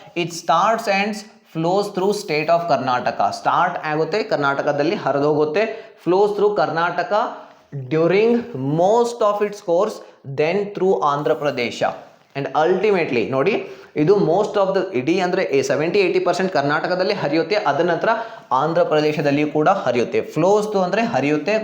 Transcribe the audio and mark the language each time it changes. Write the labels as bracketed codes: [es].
[en] It starts and flows through state of Karnataka. [kn] Start ಆಗುತ್ತೆ ಕರ್ನಾಟಕದಲ್ಲಿ, ಹರಿದೋಗುತ್ತೆ. [en] flows through Karnataka during most of its course, then through Andhra Pradesh. And ultimately [kn] ನೋಡಿ, ಇದು most of the ಇಡೀ ಅಂದರೆ 70-80% ಕರ್ನಾಟಕದಲ್ಲಿ ಹರಿಯುತ್ತೆ. ಅದರ ನಂತರ ಆಂಧ್ರ ಪ್ರದೇಶದಲ್ಲಿಯೂ ಕೂಡ ಹರಿಯುತ್ತೆ. ಫ್ಲೋಸ್ ಥ್ರೂ ಅಂದರೆ ಹರಿಯುತ್ತೆ.